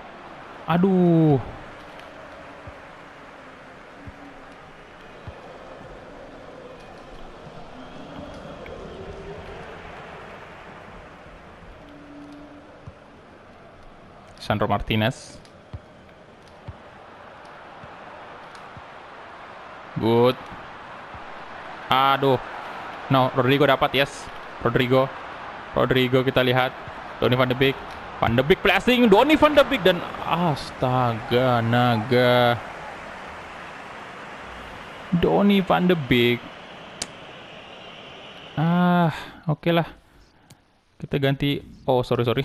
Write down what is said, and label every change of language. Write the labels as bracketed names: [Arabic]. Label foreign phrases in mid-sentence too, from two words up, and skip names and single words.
[Indonesian] Aduh. Sandro Martinez. [English] Good. [Indonesian] Aduh. No, Rodrigo dapat, yes. Rodrigo kita lihat. Donny van de Beek. [English] Van de Beek placing. [Indonesian] Donny van de Beek dan astaga, naga. Donny van de Beek. Oke lah. Kita ganti. Oh, sorry.